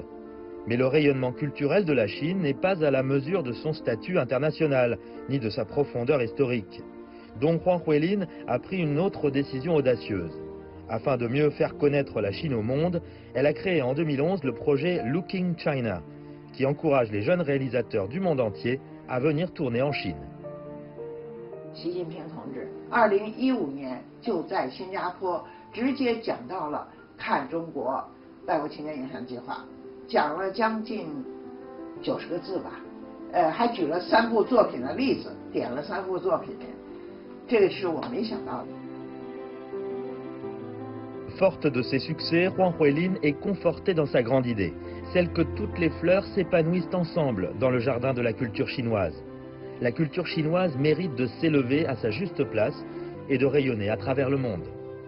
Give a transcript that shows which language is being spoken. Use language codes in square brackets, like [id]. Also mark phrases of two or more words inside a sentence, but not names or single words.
[fr] Mais le rayonnement culturel de la Chine n'est pas à la mesure de son statut international, ni de sa profondeur historique. Donc Huang Huilin a pris une autre décision audacieuse. Afin de mieux faire connaître la Chine au monde, elle a créé en 2011 le projet Looking China, qui encourage les jeunes réalisateurs du monde entier à venir tourner en Chine. [zh] 习近平同志2015年就在新加坡直接讲到了看中国外国青年影像计划，讲了将近90个字吧，还举了3部作品的例子，点了3部作品，这个是我没想到的。 [fr] Forte de ses succès, Huang Huilin est confortée dans sa grande idée, celle que toutes les fleurs s'épanouissent ensemble dans le jardin de la culture chinoise. La culture chinoise mérite de s'élever à sa juste place et de rayonner à travers le monde.